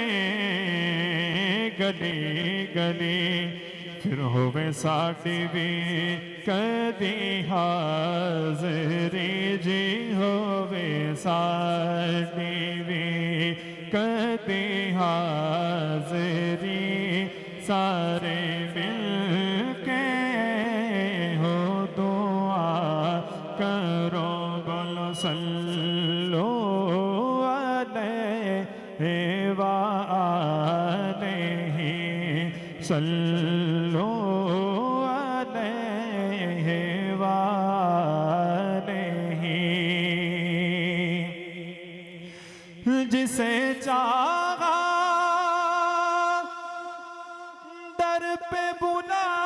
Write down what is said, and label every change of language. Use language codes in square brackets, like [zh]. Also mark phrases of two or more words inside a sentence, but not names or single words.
[pa] گلی گلی پھر ہووے ساڈی بھی کدی حاضری جی ہووے ساڈی بھی کدی حاضری سارے مل کے ہو دعا کرو بولو صلو [ar] عليه وآله صلو عليه وآله [ur] جسے چاہا در پے بلا